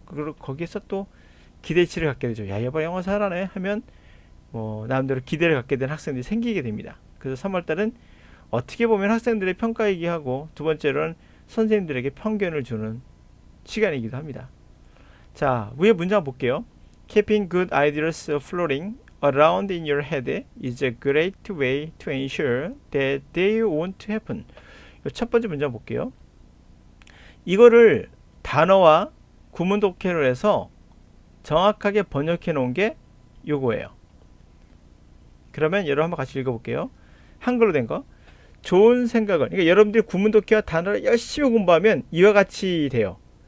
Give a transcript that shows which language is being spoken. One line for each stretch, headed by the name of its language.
Korean: 그리고 거기에서 또 기대치를 갖게 되죠. 야, 얘봐 영어 잘하네 하면 나름대로 기대를 갖게 된 학생들이 생기게 됩니다. 그래서 3월달은 어떻게 보면 학생들의 평가이기 하고, 두 번째로는 선생님들에게 편견을 주는 시간이기도 합니다. 자, 위에 문장 볼게요.
English: Keeping good ideas floating around in your head is a great way to ensure that they won't happen.
Korean: 첫 번째 문장 볼게요. 이거를 단어와 구문 독해로 해서 정확하게 번역해 놓은 게 요거예요. 그러면 여러분 한번 같이 읽어볼게요. 한글로 된 거. 좋은 생각을, 그러니까 여러분들이 구문 독해와 단어를 열심히 공부하면 이와 같이 돼요.